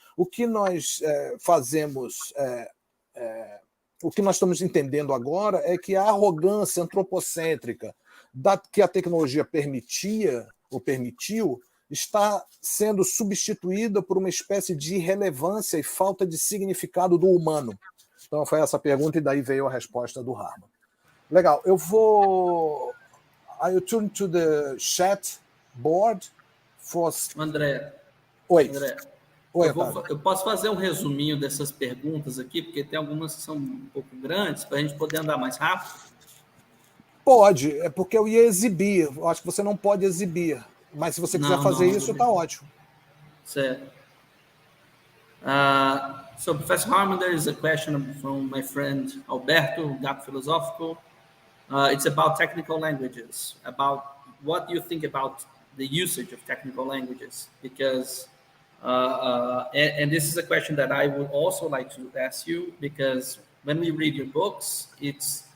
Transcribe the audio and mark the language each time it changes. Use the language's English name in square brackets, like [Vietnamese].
[Portuguese] O que nós fazemos, o que nós estamos entendendo agora é que a arrogância antropocêntrica que a tecnologia permitiu, está sendo substituída por uma espécie de irrelevância e falta de significado do humano. Então foi essa pergunta e daí veio a resposta do Harman. Legal, eu vou... [English] I turn to the chat board for... [Portuguese] André. Oi. André. Oi, eu posso fazer um resuminho dessas perguntas aqui, porque tem algumas que são um pouco grandes, para a gente poder andar mais rápido? Pode, é porque eu ia exibir. Eu acho que você não pode exibir. Mas se você quiser fazer isso, está ótimo. Certo. [English] So, Professor Harman, there is a question from my friend Alberto, Gato Filosófico. It's about technical languages, about what you think about the usage of technical languages, because, and this is a question that I would also like to ask you, because when we read your books, it's